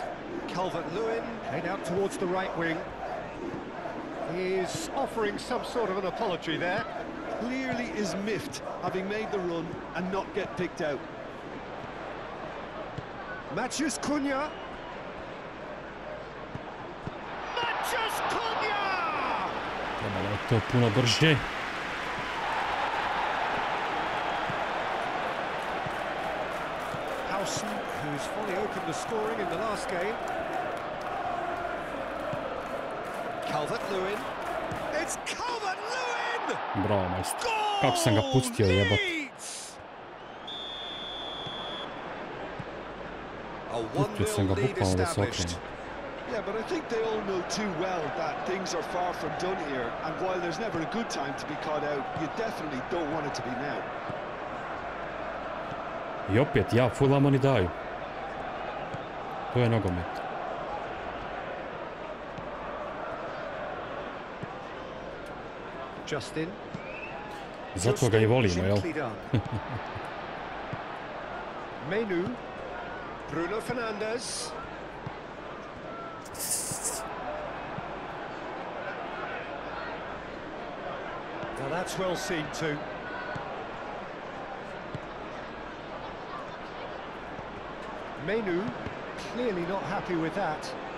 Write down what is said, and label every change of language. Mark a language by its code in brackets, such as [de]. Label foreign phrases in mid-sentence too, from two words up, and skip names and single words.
[en] Calvert-Lewin played out towards the right wing. He's offering some sort of an apology there. Clearly is miffed, having made the run and not get picked out. Maciej Cunha. Maciej Cunha! [bs] Trebalo je to puno brže. [en] Who's fully opened the scoring in the last game. Calvert-Lewin. It's Calvert-Lewin! [bs] Bravo, majstor. Kako sam ga pustio, jebot. Pustio sam ga bukvalno da se okrene. [en] Yeah, but I think they all know too well that things are far from done here, and while there's never a good time to be caught out, you definitely don't want it to be now. [bs] I opet, ja, fulamo ni daju. To je nogomet. Justin. Zato ga i volimo, jel? [en] Menu. Bruno Fernandes. Now that's well seen too. Menu, clearly not happy with that.